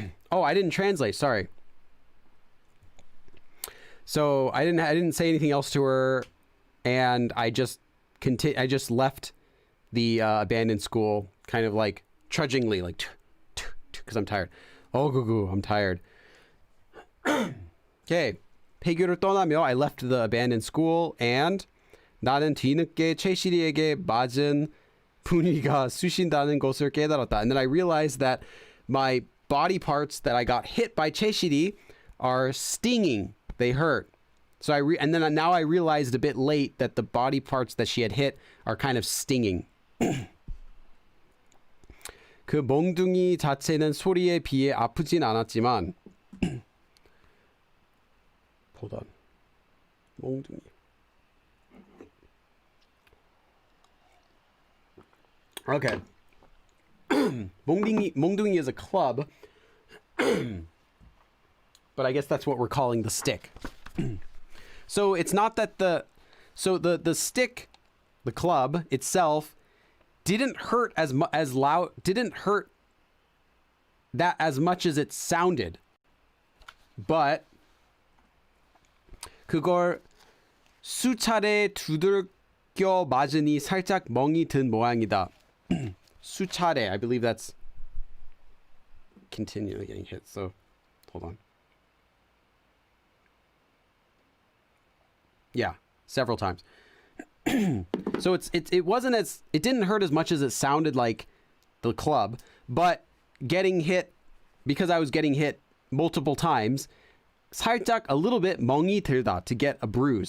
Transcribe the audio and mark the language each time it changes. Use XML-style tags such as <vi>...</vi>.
<en>Oh, I didn't translate, sorry. So I didn't say anything else to her, and I just left the abandoned school kind of like trudgingly, like because I'm tired. I'm tired. Okay.</en> <ko>폐교를 떠나며</ko> <en>I left the abandoned school and</en> <ko>나는 뒤늦게 최실이에게 맞은 분위기가 쑤신다는 것을 깨달았다.</ko> <en>And then I realized that my body parts that I got hit by 최실이 are stinging. They hurt. So and then now I realized a bit late that the body parts that she had hit are kind of stinging.</en> <ko>그 몽둥이 자체는 소리에 비해 아프진 않았지만</ko> <en>Hold on.</en> <ko>몽둥이.</ko> <en>Okay. 몽둥이 is a club. But I guess that's what we're calling the stick. So it's not that the stick, the club itself, didn't hurt didn't hurt that as much as it sounded. But</en> <ko>그걸 수차례 두들겨 맞으니 살짝 멍이 든 모양이다.</ko> <en>수차례, I believe that's continually getting hit. So hold on. Yeah, several times. So it wasn't it didn't hurt as much as it sounded like the club, but getting hit, because I was getting hit multiple times, 살짝, a little bit, 멍이 들다, to get a bruise.</en>